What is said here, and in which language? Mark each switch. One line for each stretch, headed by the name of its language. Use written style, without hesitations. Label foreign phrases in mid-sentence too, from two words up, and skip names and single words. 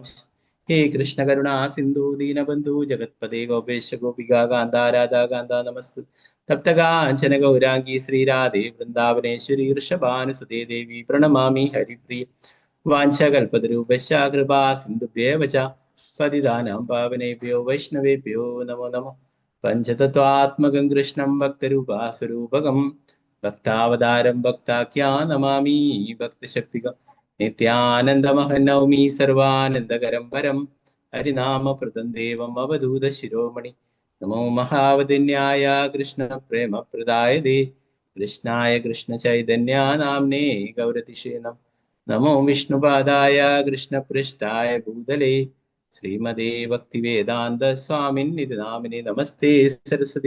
Sanskrit: ഹേ കൃഷ്ണ കരുണാ സിന്ധു ദീനബന്ധു ജഗത്പദേ ഗോപേശ ഗോപികാ കാന്ത രാധാ കാന്ത നമസ്തു. തപ്തകാഞ്ചന ഗൗരാംഗി ശ്രീരാധേ വൃന്ദാവനേശ്വരി ഋഷഭാനുസുതേ ദേവി പ്രണമാമി ഹരിപ്രിയ. വാഞ്ചകൽപതരൂപശ്ച കൃപാ സിന്ധുഭ്യേവ ച പതിതാനാം പാവനേഭ്യോ വൈഷ്ണവേഭ്യോ നമോ നമഃ. പഞ്ചതത്വാത്മകം കൃഷ്ണം ഭക്തരൂപാസ്വരൂപകം ഭക്താവതാരം ഭക്താഖ്യാ നമാമി ഭക്തശക്തികം. നിത്യാനന്ദമഹം നൗമി സർവാനന്ദകരം പരം ഹരിനാമപ്രദം ദേവം അവധൂത ശിരോമണി. നമോ മഹാവദിന്യായ കൃഷ്ണ പ്രേമ പ്രദായതേ കൃഷ്ണായ കൃഷ്ണ ചൈതന്യ നാംനേ ഗൗരതിഷേ നമോ വിഷ്ണുപാദായ കൃഷ്ണപൃഷ്ഠായ ഭൂതലേ ശ്രീമതേ ഭക്തിവേദാന്ത സ്വാമിന്നിതി നാമിനെ നമസ്തേ സരസ്വതീ